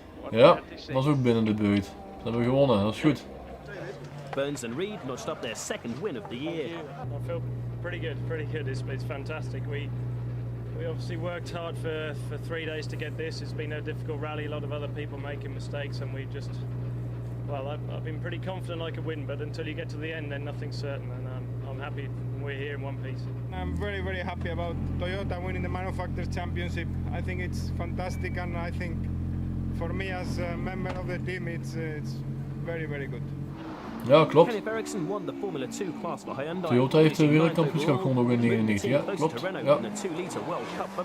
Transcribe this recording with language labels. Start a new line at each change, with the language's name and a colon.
Dutch: Ja, was ook binnen de buurt. Ze hebben gewonnen, dat is goed.
English: Burns and Reed notched up their 2nd win of the year. I feel pretty good. It's fantastic. We obviously worked hard for 3 days to get this. It's been a difficult rally, a lot of other people making mistakes, and we just, well, I've been pretty confident I could win, but until you get to the end, then nothing's certain, and I'm happy we're here in one piece. I'm very happy about Toyota winning the Manufacturers Championship. I think it's fantastic, and I think for me as a member of the team, it's very good.
Dutch: Ja, klopt.
English: Won the Formula 2 class for Hyundai.
Dutch: Toyota heeft de wereldkampioenschap gewonnen ook in 99. Ja, klopt. Ja.